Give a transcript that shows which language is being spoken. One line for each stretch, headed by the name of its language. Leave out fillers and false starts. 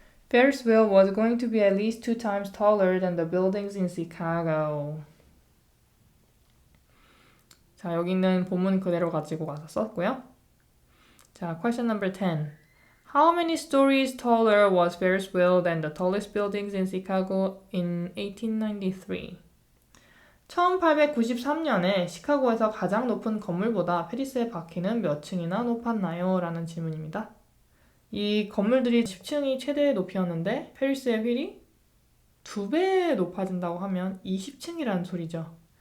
English: Ferris wheel was going to be at least 2 times taller than the buildings in Chicago.
Korean: 자, 여기 있는 본문 그대로 가지고 가서 썼고요. 자,
English: question number 10. How many stories taller was Ferris wheel than the tallest buildings in Chicago in 1893?
Korean: 1893년에 시카고에서 가장 높은 건물보다 페리스의 바퀴는 몇 층이나 높았나요? 라는 질문입니다. 이 건물들이 10층이 최대 높이였는데 페리스의 휠이 2배 높아진다고 하면 20층이라는 소리죠.